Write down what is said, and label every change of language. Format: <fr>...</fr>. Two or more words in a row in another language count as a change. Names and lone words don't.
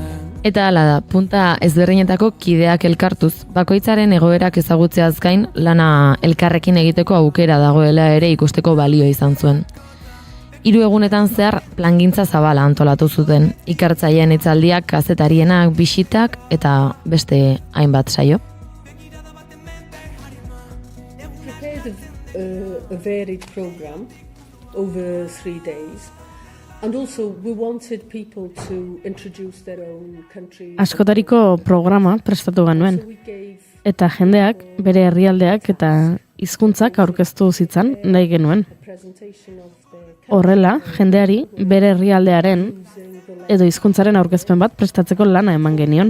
<eu>Eta hala da, punta ezberdinetako kideak elkartuz, bakoitzaren egoerak ezagutzeaz gain lana elkarrekin egiteko aukera dagoela ere ikusteko balio izan zuen. 3 egunetan zehar plangintza zabala antolatu zuten, ikertzaileen hitzaldiak, kazetarienak, bisitak eta beste hainbat saio.</eu> <en>Prepared a varied program over 3 days. And also we wanted people to introduce their own country.</en> <eu>Askotariko programa prestatu genuen. Eta jendeak, bere herrialdeak eta hizkuntzak aurkeztu zitzan nahi genuen. Horrela, jendeari bere herrialdearen edo hizkuntzaren aurkezpen bat prestatzeko lana eman genion.</eu>